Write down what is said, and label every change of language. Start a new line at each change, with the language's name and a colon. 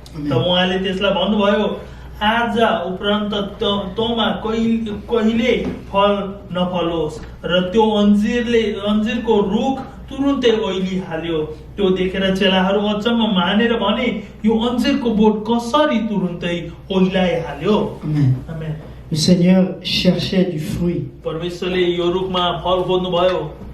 Nepali: त उहाँले त्यसलाई भन्नुभयो, आज उपरान्त तँमा कहिले फल नफलोस्। र त्यो अन्जिरको रुख तुरुन्तै ओइलिहाल्यो। त्यो देखेर चेलाहरू अचम्म मानेर भने, यो अन्जिरको बोट कसरी तुरुन्तै ओइलाइहाल्यो। आमेन।
French: Le Seigneur cherchait du fruit
Nepali: परमेश्वरले यो रुखमा फल खोज्नुभयो,